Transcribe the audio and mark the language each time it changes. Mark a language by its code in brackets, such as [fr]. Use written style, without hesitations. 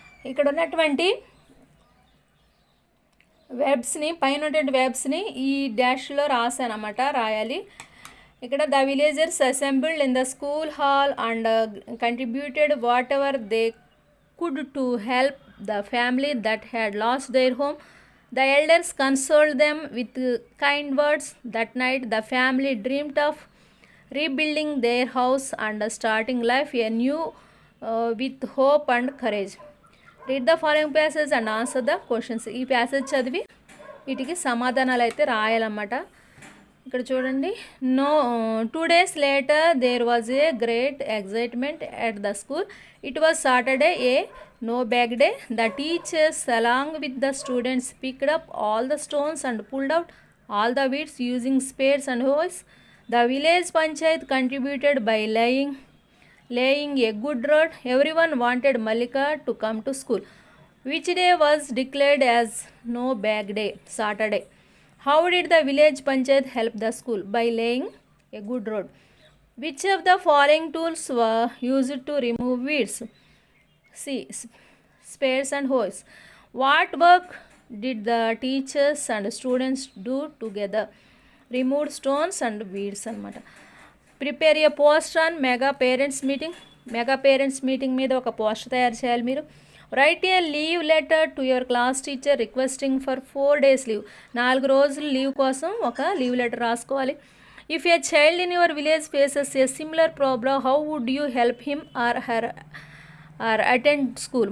[te] ఇక్కడ ఉన్నటువంటి వెర్బ్స్ని, పైన ఉన్నటువంటి వెర్బ్స్ని ఈ డాష్లో రాశానమాట, రాయాలి. [en] ఇక్కడ the villagers assembled in the school hall and contributed whatever they could to help the family that had lost their home. The elders consoled them with kind words. That night the family dreamed of rebuilding their house and starting life anew with hope and courage. Read the following passage and answer the questions. [te] ఈ passage చదివి వీటికి సమాధానాలు అయితే రాయాలన్నమాట. ఇక్కడ చూడండి. [en] 2 days later there was a great excitement at the school. It was Saturday, a no bag day. The teachers along with the students picked up all the stones and pulled out all the weeds using spades and hoes. The village panchayat contributed by laying a good road. Everyone wanted Malika to come to school. Which day was declared as no bag day? Saturday. How did the village panchayat help the school? By laying a good road. Which of the following tools were used to remove weeds? C. Spades and hoes. What work did the teachers and students do together? Removed stones and weeds అన్నమాట. Prepare a poster on mega parents meeting. [te] Mega parents meeting మీద ఒక poster తయారు చేయాలి మీరు. [en] Write a leave letter to your class teacher requesting for 4 days leave. [te] 4 రోజులు leave కోసం ఒక leave letter రాసుకోవాలి. [en] If a child in your village faces a similar problem, how would you help him or her or attend school.